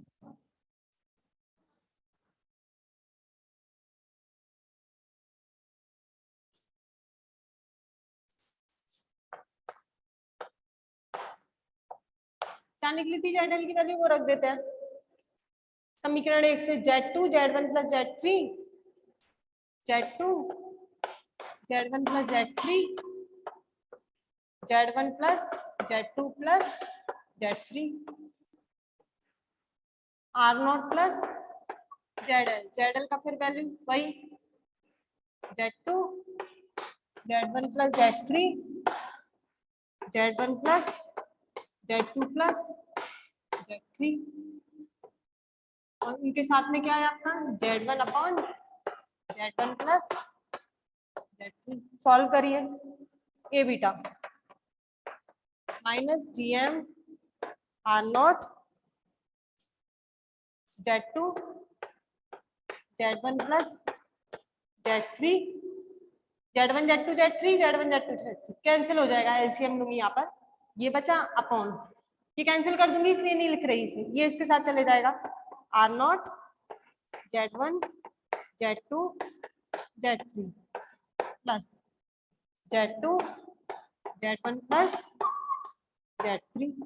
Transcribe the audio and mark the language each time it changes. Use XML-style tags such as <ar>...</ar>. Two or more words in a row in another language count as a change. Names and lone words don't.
<hi>क्या निकली थी ZL की वैल्यू, वो रख देते हैं। समीकरण 1 से Z2 Z1 प्लस Z3, Z2 Z1 प्लस Z3, Z1 प्लस Z2 प्लस Z3, R0 प्लस ZL का फिर वैल्यू वही Z2 Z1 प्लस Z3, Z1 प्लस Z2 प्लस Z3, और इनके साथ में क्या है आपका Z1 अपॉन Z1 प्लस Z3। सॉल्व करिए। ए बीटा माइनस GM R0 Z2 Z1 प्लस Z3, Z1 Z2 Z3 Z1 Z2 Z3 कैंसिल हो जाएगा, एलसीएम लूंगी यहाँ पर, ये बचा अपॉन, ये कैंसिल कर दूंगी इसलिए नहीं लिख रही इसे, ये इसके साथ चले जाएगा R0 Z1 Z2 Z3 प्लस Z2 Z1 प्लस Z3,</hi>